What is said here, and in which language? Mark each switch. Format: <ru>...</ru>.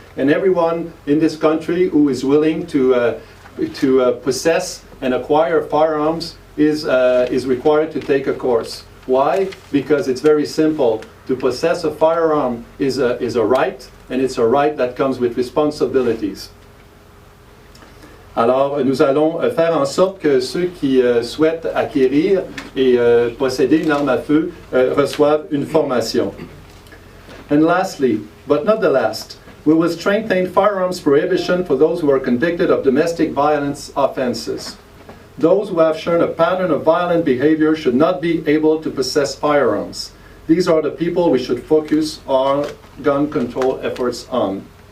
<en>And everyone in this country who is willing to possess and acquire firearms is required to take a course. Why? Because it's very simple. To possess a firearm is a right, and it's a right that comes with responsibilities.</en> <fr>Alors, nous allons faire en sorte que ceux qui souhaitent acquérir et posséder une arme à feu reçoivent une formation.</fr> <en>And lastly, but not the last, we will strengthen firearms prohibition for those who are convicted of domestic violence offenses. Those who have shown a pattern of violent behavior should not be able to possess firearms. These are the people we should focus our gun control efforts on.</en>